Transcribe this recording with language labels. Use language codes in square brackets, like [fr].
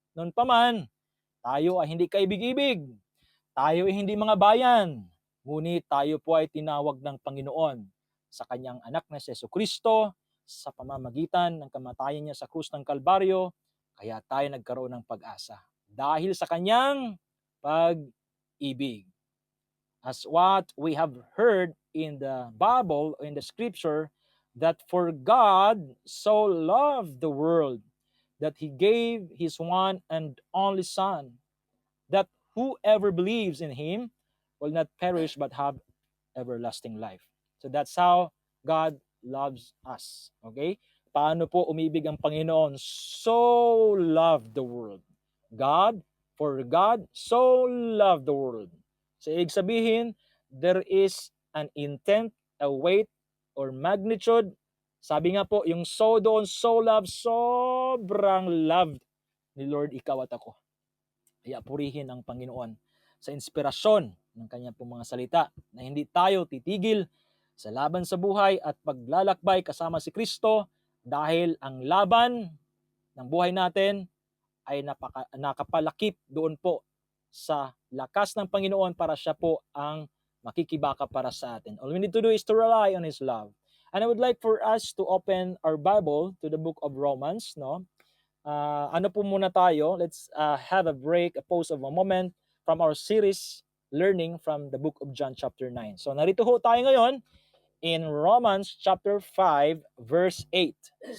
[tl] Noon pa man, tayo ay hindi kaibig-ibig. Tayo ay hindi mga bayan. Ngunit tayo po ay tinawag ng Panginoon sa kanyang anak na si Jesucristo sa pamamagitan ng kamatayan niya sa krus ng Kalbaryo. Kaya tayo nagkaroon ng pag-asa dahil sa kanyang pag-ibig. [en] As what we have heard in the Bible, in the scripture, that for God so loved the world that He gave His one and only Son, that whoever believes in Him will not perish but have everlasting life. So that's how God loves us. Okay? [tl] Paano po umibig ang Panginoon? [en] So loved the world. For God so loved the world. So [tl] ibig sabihin, [en] there is an intent, a weight, or magnitude. [tl] Sabi nga po, yung so doon, so love, sobrang loved ni Lord ikaw at ako. Kaya purihin ang Panginoon sa inspirasyon ng kanyang pong mga salita na hindi tayo titigil sa laban sa buhay at paglalakbay kasama si Kristo, dahil ang laban ng buhay natin ay nakapalakip doon po sa lakas ng Panginoon para siya po ang makikibaka para sa atin. [en] All we need to do is to rely on His love. And I would like for us to open our Bible to the book of Romans, no? [tl] Ano po muna tayo? [en] Let's have a break, a pause of a moment from our series learning from the book of John chapter 9. [tl] So narito ho tayo ngayon in Romans chapter 5 verse 8.